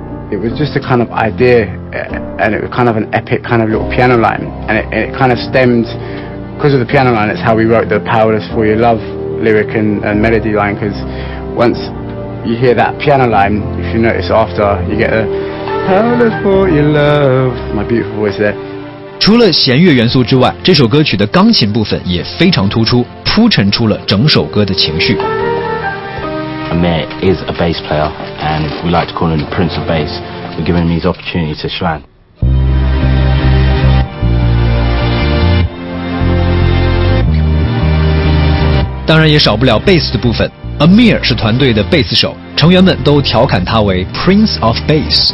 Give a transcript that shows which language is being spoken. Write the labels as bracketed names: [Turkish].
[English] It was just a kind of idea, and it was kind of an epic kind of little piano line, and it kind of stemmed because of the piano line. It's how we wrote the Powerless for Your Love lyric and melody line, because once you hear that piano line, if you notice after, you get a Powerless for Your Love, my beautiful voice there. [Chinese] 除了弦乐元素之外，这首歌曲的钢琴部分也非常突出，铺陈出了整首歌的情绪。 [English] Amir is a bass player, and we like to call him the Prince of Bass. We're giving him his opportunity to shine. Of course, there's also the bass part. Amir is the bass player of the band. The members all joke him as Prince of Bass.